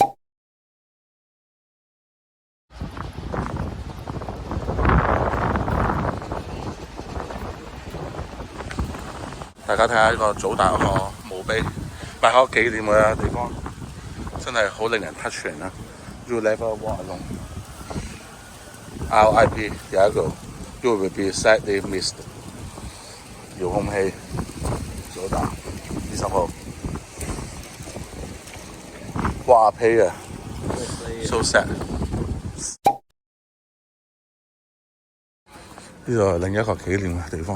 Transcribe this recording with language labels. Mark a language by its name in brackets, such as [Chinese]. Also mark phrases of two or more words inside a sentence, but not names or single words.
[Cantonese] 大家睇下呢個祖達嗰個墓碑，擺喺紀念嘅地方，真係好令人 touch 人啊 ！ [English] You never walk alone。 [Cantonese] RIP 有一個 [English] You will be sadly missed。 [Cantonese] 遙控器，祖達20號。哇屁啊 ！ [English] So sad。 [Cantonese] 呢度係另一個紀念嘅地方。